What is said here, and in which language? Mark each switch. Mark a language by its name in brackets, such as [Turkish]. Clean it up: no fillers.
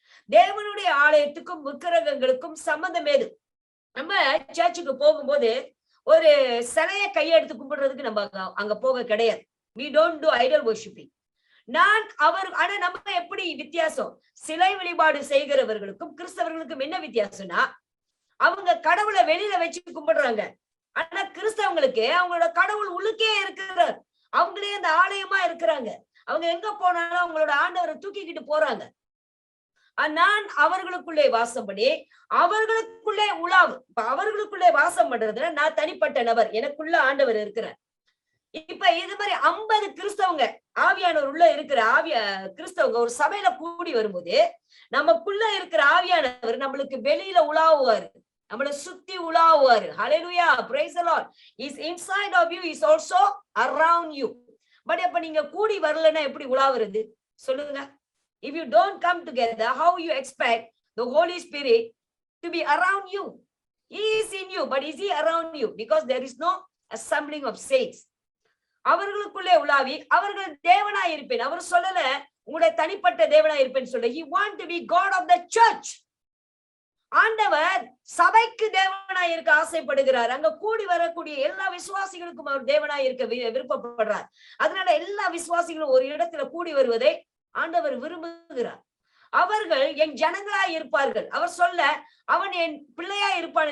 [Tamil] தேவனுடைய ஆலயத்துக்கும் விக்கிரகங்களுக்கும் சம்பந்தம் ஏது? நம்ம சர்ச்சுக்கு போகும்போது ஒரு சிலைய கையெடுத்து கும்பிடுறதுக்கு நம்ம அங்க போக கிடையாது. [English] We don't do idol worshiping. [Tamil] ஆனா நம்ம எப்படி வித்தியாசம்? சிலை வழிபாடு செய்கிறவர்களுக்கும் கிறிஸ்தவர்களுக்கும் என்ன வித்தியாசம்னா, அவங்க கடவுளை வெளியில வச்சு கும்பிடுறாங்க. ஆனா கிறிஸ்தவங்களுக்கு அவங்களோட கடவுள் உள்ளுக்கே இருக்கிறார். அவங்களே அந்த ஆலயமா இருக்கிறாங்க. அவங்க எங்க போனாலும் அவங்களோட ஆண்டவரை தூக்கிக்கிட்டு போறாங்க. நான் அவர்களுக்குள்ளே வாசம் பண்ணி அவர்களுக்குள்ளே உலாவு. அவர்களுக்குள்ளே வாசம் பண்றதுல நான் தனிப்பட்ட நபர், எனக்குள்ள ஆண்டவர் இருக்கிறார். இப்ப இது மாதிரி 50 கிறிஸ்தவங்க ஆவியானவர் உள்ள இருக்கிற கிறிஸ்தவங்க ஒரு சபையில கூடி வரும்போது நமக்குள்ள இருக்கிற ஆவியானவர் நம்மளுக்கு வெளியில உலாவுவாரு, நம்மள சுத்தி உலாவுவாரு. [English] Hallelujah, praise the Lord. Is inside of you, is also around you. [Tamil] But அப்ப நீங்க கூடி வரலன்னா எப்படி உலாவுறது சொல்லுங்க? [English] If you don't come together, how you expect the Holy Spirit to be around you? He is in you, but is he around you? Because there is no assembling of saints. [Tamil] அவர்களுக்குள்ளே உலாவி அவர்கள் தேவனாய் இருப்பேன். அவர் சொல்லல உங்களுடைய தனிப்பட்ட தேவனாய் இருப்பேன்னு சொல்ல. [English] He want to be God of the church. [Tamil] ஆண்டவர் சபைக்கு தேவனாய் இருக்க ஆசைப்படுகிறார். அங்க கூடி வரக்கூடிய எல்லா விசுவாசிகளுக்கும் அவர் தேவனாய் இருக்க விருப்பப்படுறார். அதனால எல்லா விசுவாசிகளும் ஒரு இடத்துல கூடி வருவதை ஆண்டவர் விரும்புகிறார். அவர்கள் என் ஜனங்களாய் இருப்பார்கள். அவர் சொல்ல அவன் என் பிள்ளையா இருப்பான்.